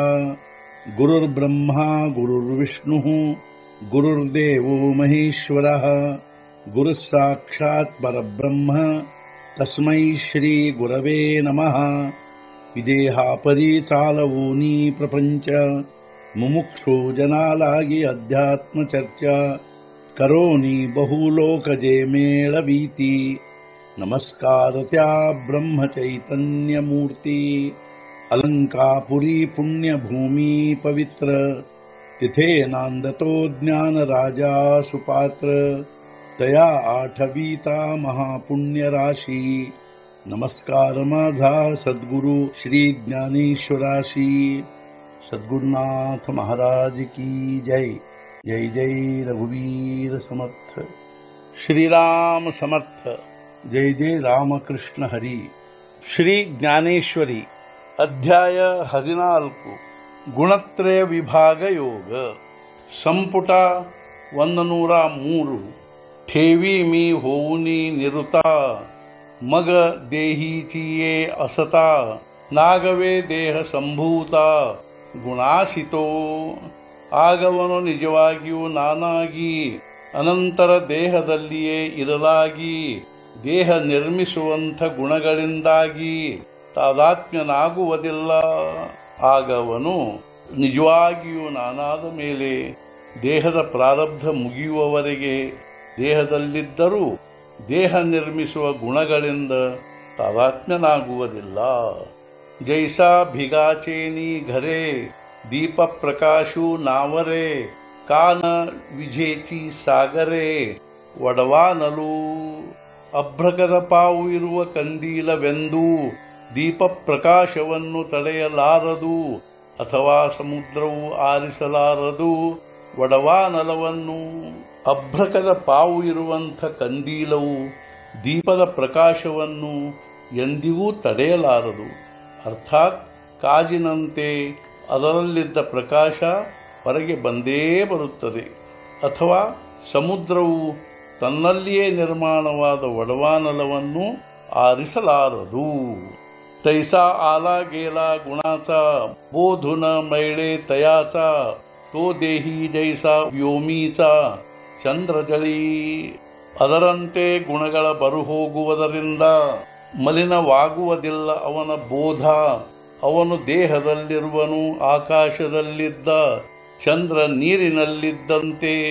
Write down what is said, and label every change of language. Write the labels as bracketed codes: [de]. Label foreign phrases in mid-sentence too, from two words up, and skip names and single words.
[sa] गुरुर्ब्रह्मा गुरुर्विष्णुः गुरुर्देवो महेश्वरः गुरुः साक्षात् परब्रह्म तस्मै श्री गुरवे नमः। [mr] विदेहापरि चालवूनी प्रपंच मुमुक्षु जनालागी अध्यात्म चर्चा करोनी बहुलोकजे मेळवीती। नमस्कार त्या ब्रह्म चैतन्य मूर्ती। अलंकापुरी पुण्यभूमी पवित्र तिथे नांदतो ज्ञान राजा सुपात्र। तया आठवीता महापुण्य राशी नमस्कार माझा सद्गुरु श्री ज्ञानेश्वराशी। सद्गुरुनाथ महाराज की जय। जय जय रघुवीर समर्थ। श्रीराम समर्थ। जय जय रामकृष्ण हरी। [kn] ಶ್ರೀ ಜ್ಞಾನೇಶ್ವರಿ ಅಧ್ಯಾಯ 14 ಗುಣತ್ರಯ ವಿಭಾಗ ಯೋಗ ಸಂಪುಟ 103 [mr] ठेवी मी होऊनी निरुता मग देहीचिये असता नागवे देह संभूत गुणाशी तो [kn] ಆಗವನು ನಿಜವಾಗಿಯೂ ನಾನಾಗಿ ಅನಂತರ ದೇಹದಲ್ಲಿಯೇ ಇರಲಾಗಿ ದೇಹ ನಿರ್ಮಿಸುವಂಥ ಗುಣಗಳಿಂದಾಗಿ ತಾದಾತ್ಮ್ಯನಾಗುವುದಿಲ್ಲ. ಆಗವನು ನಿಜವಾಗಿಯೂ ನಾನಾದ ಮೇಲೆ ದೇಹದ ಪ್ರಾರಬ್ಧ ಮುಗಿಯುವವರೆಗೆ ದೇಹದಲ್ಲಿದ್ದರೂ ದೇಹ ನಿರ್ಮಿಸುವ ಗುಣಗಳಿಂದ ತಾದಾತ್ಮ್ಯನಾಗುವುದಿಲ್ಲ. [mr] जैसा भिगाचेनी घरे दीप प्रकाशू नावरे कान विझेची सागरे ಒಡವಾನಲು. [kn] ಅಭ್ರಕದ ಪಾವು ಇರುವ ಕಂದೀಲವೆಂದೂ ದೀಪ ಪ್ರಕಾಶವನ್ನು ತಡೆಯಲಾರದು ಅಥವಾ ಸಮುದ್ರವು ಆರಿಸಲಾರದು. ಒಡವಾನಲವನ್ನು ಅಭ್ರಕದ ಪಾವು ಇರುವಂಥ ಕಂದೀಲವು ದೀಪದ ಪ್ರಕಾಶವನ್ನು ಎಂದಿಗೂ ತಡೆಯಲಾರದು. ಅರ್ಥಾತ್ ಕಾಜಿನಂತೆ ಅದರಲ್ಲಿದ್ದ ಪ್ರಕಾಶ ಹೊರಗೆ ಬಂದೇ ಬರುತ್ತದೆ. ಅಥವಾ ಸಮುದ್ರವು ತನ್ನಲ್ಲಿಯೇ ನಿರ್ಮಾಣವಾದ ಒಡವಾನಲವನ್ನು ಆರಿಸಲಾರದು. [mr] तैसा आला गेला गुणाचा बोधुन मैळे तयाचा तो देही जैसा व्योमीचा चंद्र जळी. [kn] ಅದರಂತೆ ಗುಣಗಳ ಬರುಹೋಗುವುದರಿಂದ ಮಲಿನವಾಗುವುದಿಲ್ಲ ಅವನ ಬೋಧ. ಅವನು ದೇಹದಲ್ಲಿರುವನು ಆಕಾಶದಲ್ಲಿದ್ದ ಚಂದ್ರ ನೀರಿನಲ್ಲಿದ್ದಂತೆ.